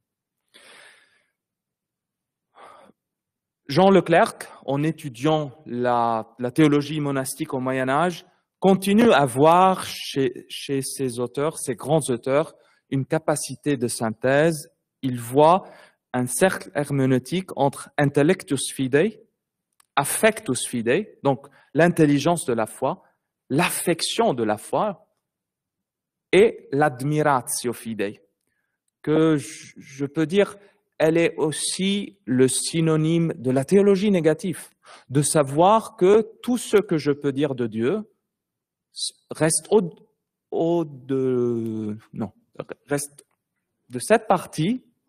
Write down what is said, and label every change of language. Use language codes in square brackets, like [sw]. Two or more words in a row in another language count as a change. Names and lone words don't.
[fr] Jean Leclerc, en étudiant la théologie monastique au Moyen-Âge, continue à voir chez ces auteurs, ces grands auteurs, une capacité de synthèse. Il voit un cercle herméneutique entre [la] intellectus fidei, affectus fidei, [fr] donc l'intelligence de la foi, l'affection de la foi, et l' [la] admiratio fidei, [fr] que je peux dire, elle est aussi le synonyme de la théologie négative, de savoir que tout ce que je peux dire de Dieu reste reste de cette partie,